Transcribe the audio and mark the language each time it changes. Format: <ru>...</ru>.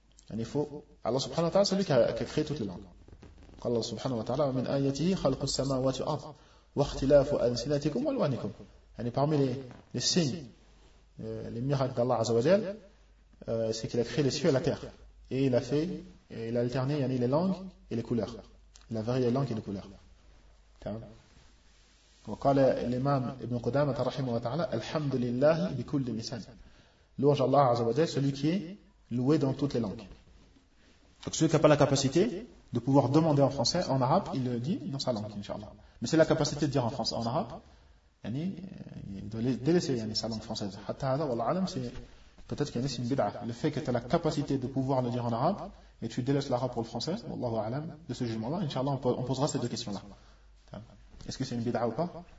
<ar>يعني فوق الله سبحانه وتعالى سلك كفخ توت للعلم. قال الله سبحانه وتعالى ومن آياته خلق السماوات والأرض واختلاف ألسنتكم وألوانكم.</ar> <fr>يعني parmi les signes, les miracles d'Allah عز وجل, c'est qu'il a créé les cieux et la terre. Et il a fait, et il a alterné يعني les langues et les couleurs. Il a varié les langues et les couleurs.</fr> <ar>وقال الإمام ابن قدامة رحمه الله تعالى الحمد لله بكل لسان.</ar> <fr>Louange à Allah عز وجل, celui qui est loué dans toutes les langues. Donc celui qui n'a pas la capacité de pouvoir demander en français, en arabe, il le dit dans sa langue, inshallah. Mais c'est la capacité de dire en français, en arabe, yani, il doit délaisser yani, sa langue française. C'est, peut-être qu'il y a une bid'a. Le fait que tu as la capacité de pouvoir le dire en arabe, et tu délaisses l'arabe pour le français, Wallahu alam, de ce jugement-là, inshallah, on posera ces deux questions-là. Est-ce que c'est une bid'a ou pas?</fr>